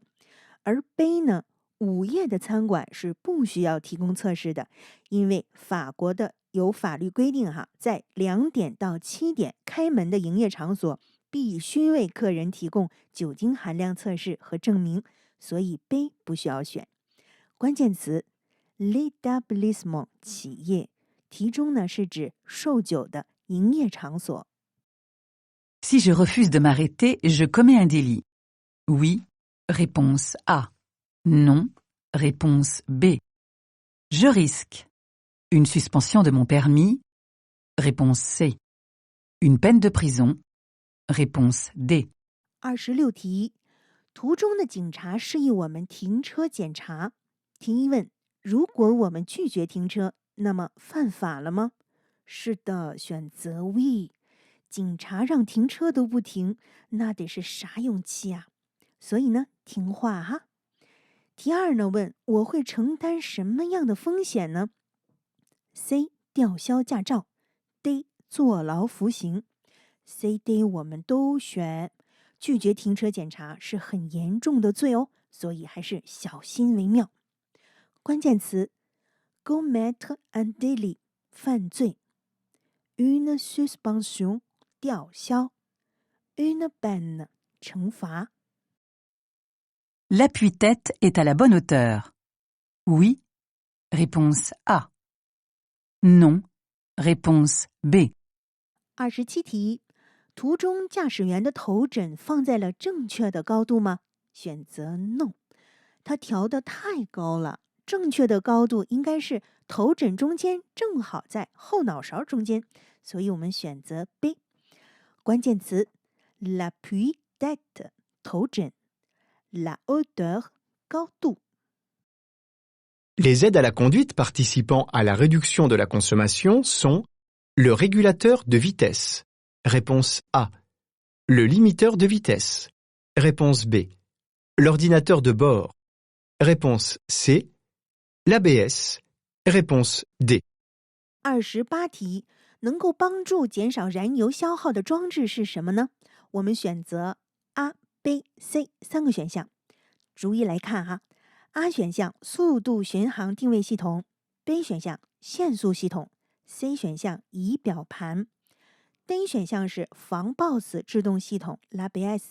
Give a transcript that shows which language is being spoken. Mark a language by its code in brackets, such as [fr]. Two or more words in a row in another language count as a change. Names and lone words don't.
[zh] 而 B 呢，午夜的餐馆是不需要提供测试的，因为法国的有法律规定在2点到7点开门的营业场所必须为客人提供酒精含量测试和证明，所以 B 不需要选。关键词 l'établissement 企业，题中呢是指售酒的营业场所。 [fr] Si je refuse de m'arrêter, je commets un délit. Oui, réponse A. Non, réponse B. Je risque une suspension de mon permis. Réponse C. Une peine de prison. Réponse D. [zh] 26题，途中的警察示意我们停车检查。题一问：如果我们拒绝停车，那么犯法了吗？是的，选择 We。警察让停车都不停，那得是啥勇气啊？所以呢，听话哈。题二呢问：我会承担什么样的风险呢？ C. 吊销驾照 D. 坐牢服刑。 C、D 我们都选。拒绝停车检查是很严重的罪哦，所以还是小心为妙。 [fr] 关键词 commettre un délit 犯罪， une suspension 吊销， une peine 惩罚。 L'appui-tête est à la bonne hauteur. Oui. Réponse A. Non. Réponse B. [zh] 27题，途中驾驶员的头枕放在了正确的高度吗？选择 No， 它调得太高了。正确的高度应该是头枕中间正好在后脑勺中间，所以我们选择 B。关键词 l'appui-tête 头枕， [fr] la hauteur 高度。 Les aides à la conduite participant à la réduction de la consommation sont le régulateur de vitesse. Réponse A. Le limiteur de vitesse. Réponse B. L'ordinateur de bord. Réponse C. L'ABS. Réponse D. [zh] 28题，能够帮助减少燃油消耗的装置是什么呢？我们选择 A、B、C 三个选项，逐一来看哈。A 选项速度巡航定位系统， B 选项限速系统， C 选项仪表盘， D 选项是防抱死制动系统 l'ABS。